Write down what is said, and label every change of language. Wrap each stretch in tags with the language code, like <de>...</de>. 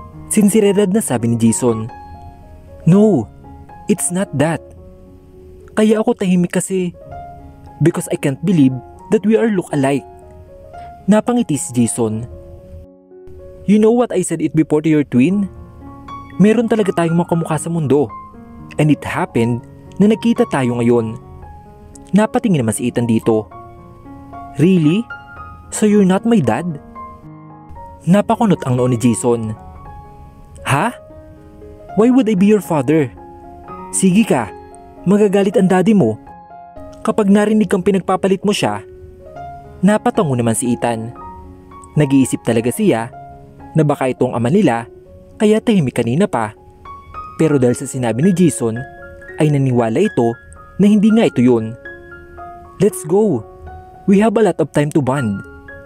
<tl>Sinsiredad na sabi ni Jason.</tl> <en>No, it's not that.</en> <tl>Kaya ako tahimik kasi</tl> <en>because I can't believe that we are look alike.</en> <tl>Napangiti si Jason.</tl> <en>You know what I said it before to your twin?</en> <tl>Meron talaga tayong mga kamukha sa mundo.</tl> <en>And it happened</en> <tl>na nagkita tayo ngayon. Napatingin naman si Ethan dito.</tl> <en>Really? So you're not my dad?</en> <tl>Napakunot ang noo ni Jason. Ha?</tl> <en>Why would I be your father?</en> <tl>Sige ka, magagalit ang daddy mo kapag narinig kang pinagpapalit mo siya. Napatango naman si Ethan. Nag-iisip talaga siya na baka itong ama nila kaya tahimik kanina pa. Pero dahil sa sinabi ni Jason ay naniwala ito na hindi nga ito yun.</tl> <en>Let's go. We have a lot of time to bond.</en>